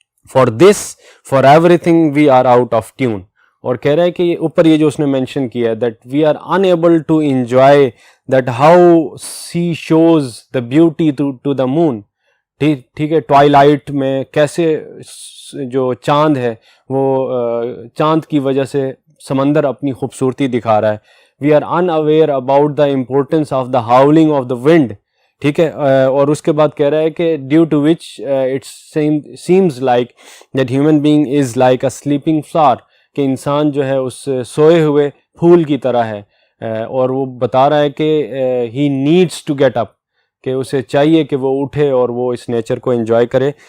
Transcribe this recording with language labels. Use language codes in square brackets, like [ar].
[en] For this for everything we are out of tune. [ur] اور کہہ رہا ہے کہ اوپر یہ جو اس نے مینشن کیا ہے [en] That we are unable to enjoy that how she shows the beauty to the moon. [ur] ٹھیک ہے, ٹوائلائٹ میں کیسے جو چاند ہے وہ چاند کی وجہ سے سمندر اپنی خوبصورتی دکھا رہا ہے. [en] we are unaware about the importance of the howling of the wind, [ur] ٹھیک ہے. اور اس کے بعد کہہ رہا ہے کہ [en] due to which it seems like that human being is like a sleeping flower, [ur] کہ انسان جو ہے اس سوئے ہوئے پھول کی طرح ہے. اور وہ بتا رہا ہے کہ [en] he needs to get up, [ur] کہ اسے چاہیے کہ وہ اٹھے اور وہ اس نیچر کو انجوائے کرے.